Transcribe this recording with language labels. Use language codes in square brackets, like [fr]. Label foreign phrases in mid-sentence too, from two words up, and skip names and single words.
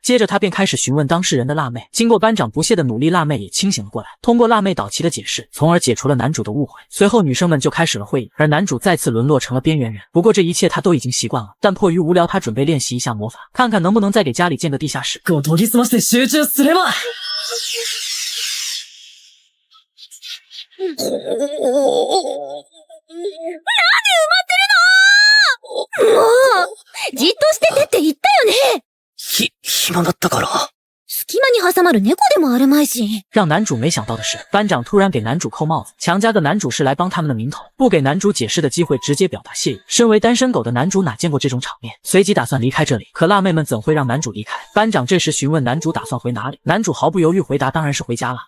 [zh] 接着他便开始询问当事人的辣妹。经过班长不懈的努力，辣妹也清醒了过来，通过辣妹导齐的解释，从而解除了男主的误会。随后女生们就开始了会议，而男主再次沦落成了边缘人。不过这一切他都已经习惯了，但迫于无聊，他准备练习一下魔法，看看能不能再给家里建个地下室。 [ja] 研ぎ澄まして集中すれば。もうじっとしててって言ったよね。暇だったから。隙間に挟まる猫でもあるまいし。 [zh] 让男主没想到的是，班长突然给男主扣帽子，强加个男主是来帮他们的名头，不给男主解释的机会，直接表达谢意。身为单身狗的男主哪见过这种场面，随即打算离开这里。可辣妹们怎会让男主离开？班长这时询问男主打算回哪里，男主毫不犹豫回答当然是回家了。